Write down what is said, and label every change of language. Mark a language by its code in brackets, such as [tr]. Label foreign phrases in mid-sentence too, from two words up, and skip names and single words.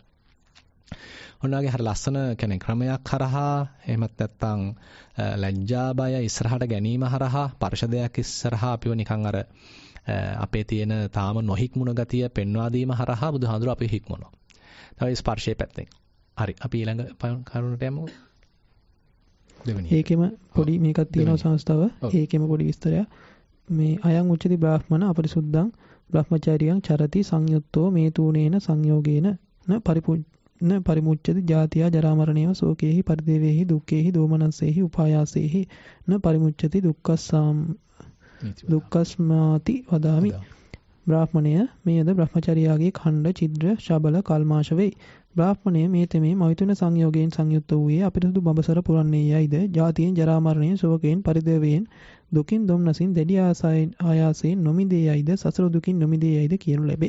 [si] ඔන්න වගේ හරිය ලස්සන කියන්නේ ක්‍රමයක් හරහා එහෙමත් නැත්නම් ලැජ්ජා බය ඉස්සරහට ගැනීම හරහා පරිශදයක් ඉස්සරහා අපිව නිකන් අර අපේ තියෙන තාම නොහික්මුණ ගතිය පෙන්වා දීම හරහා බුදුහාඳුර අපි හික්මනවා. තමයි ස්පර්ශයේ පැත්තෙන්. හරි අපි ඊළඟ කරුණට යමු. ඒකෙම පොඩි මේකක් තියෙනවා සංස්ථාව. ඒකෙම පොඩි විස්තරයක්. [pi] මේ අයං උච්චති බ්‍රාහ්මණ අපරිසුද්ධං බ්‍රහ්මචාරියං චරති සංයුත්තෝ මේ තූනේන සංයෝගේන න පරිමුච්ඡති ජාතියා ජරා මරණේව ශෝකේහි පරිදේවේහි දුක්ඛේහි දෝමනස්සේහි උපායාසේහි න පරිමුච්ඡති දුක්ඛස්මාති වදාමි. [si] බ්‍රාහ්මණය මේද බ්‍රහ්මචර්යාගේ ඛණ්ඩ චිද්‍ර ශබල කල්මාශ වෙයි. බ්‍රාහ්මණය මේ තෙමේ මෛතුන සංයෝගයෙන් සංයුක්ත වූයේ අපිරිසුදු බඹසර පුරන්නේ යයිද ජාතියෙන් ජරා මරණයෙන් ශෝකයෙන් පරිදේවයෙන් දුකින් දොම්නසින් දැඩි ආයාසයෙන් නොමිදේ යයිද සසර දුකින් නොමිදේ යයිද කියනු ලැබේ.